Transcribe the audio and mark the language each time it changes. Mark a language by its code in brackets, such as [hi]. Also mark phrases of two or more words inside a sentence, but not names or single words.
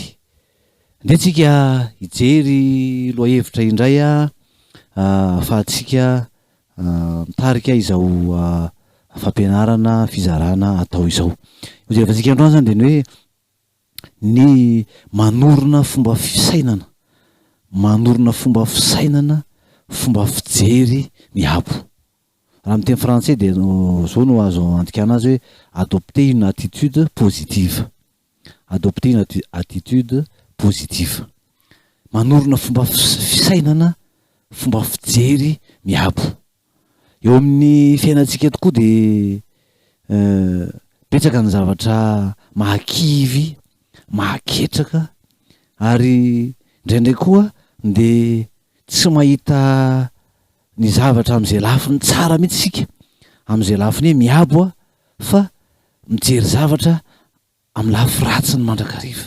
[mg] Ndea tsika hijery loahevitra indray ahafahantsika mitarika izao fampianarana fizarana atao izao. Rehefa tsika androany zany dia ny hoe ny manorona fomba fisainana, manorona fomba fisainana, fomba fijery miabo. Raha amin'ny teny français dia zao no azo antikana azy hoe [fr] adopter une attitude positive. Adopter une attitude positive. [mg] Manorona fomba fisainana, fomba fijery miabo. Eo amin'ny fiainantsika tokoa dia betsaka ny zavatra mahakivy, mahaketraka ary indraindray koa dia tsy mahita ny zavatra amin'izay lafiny tsara mihitsy sika, amin'izay lafiny hoe miabo fa mijery zavatra amin'ny lafy ratsy ny mandrakariva.